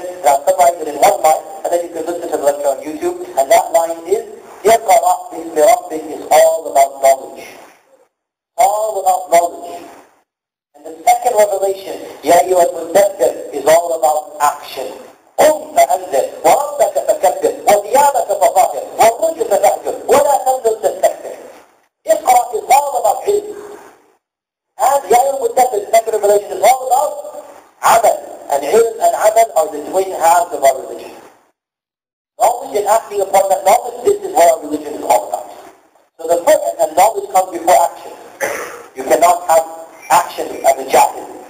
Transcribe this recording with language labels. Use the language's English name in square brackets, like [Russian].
[English] And I'll summarize it in one line, and then you can listen to the lecture on YouTube. And that line is, Iqra bismi rabbik is all about knowledge. All about knowledge. And the second revelation, Ya ayyuhal mudaththir, is all about action. [Arabic] قم فأنذر وربك فكبر وثيابك فطهر والرجل فاهجر ولا تمنن تستكبر. [English] Iqra is all about ilm. And Ya ayyuhal mudaththir, the second revelation, is all about amal. And ilm and amal are the twin halves of our religion. Knowledge and acting upon that knowledge, this is what our religion is all about. So the first, and knowledge comes before action. You cannot have action as a jahil.